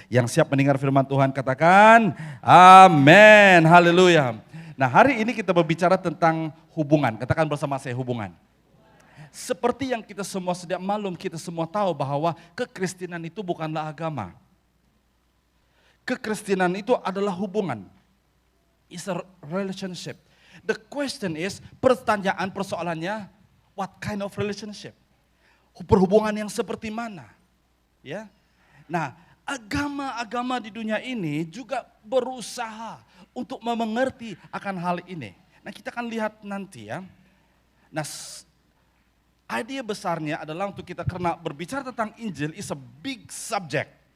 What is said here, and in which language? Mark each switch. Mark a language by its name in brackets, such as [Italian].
[Malay] Yang siap mendengar firman Tuhan katakan amin. Haleluya. Nah, hari ini kita berbicara tentang hubungan. Katakan bersama saya hubungan. Seperti yang kita semua sedia maklum, kita semua tahu bahwa kekristenan itu bukanlah agama. Kekristenan itu adalah hubungan. [English] It's a relationship. The question is, [Malay] persoalannya, [English] what kind of relationship? [Malay] Perhubungan yang seperti mana? Ya. Nah, agama-agama di dunia ini juga berusaha untuk mengerti akan hal ini. Nah, kita akan lihat nanti ya. Nah, ide besarnya adalah untuk kita, karena berbicara tentang Injil [English] is a big subject.